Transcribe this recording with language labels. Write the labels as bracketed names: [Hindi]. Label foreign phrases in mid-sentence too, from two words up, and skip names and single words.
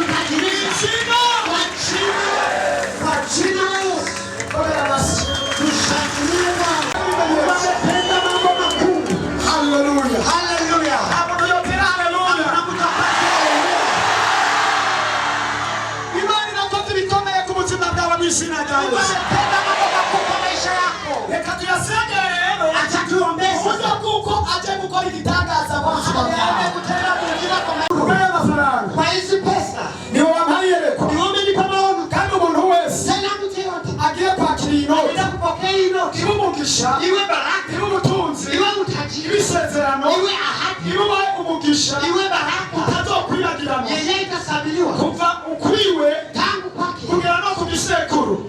[Swahili] Haleluya. Hapo yote haleluya. Imani inatoka [Kinyarwanda] bikomeye ku buzima bwawe mu izina rya Yesu. Reka tuyasenge rero, uburyo bw'uko aje gukora igitangaza mu buzima bwawe. Kubera amafaranga niho wampaye yerekwa, kandi umuntu wese agiye kwakira inoti ibe umugisha, ibe ubutunzi, ibe isezerano, ibe umugisha utazokwibagirana kuva ukwiwe kugera no ku gisekuru.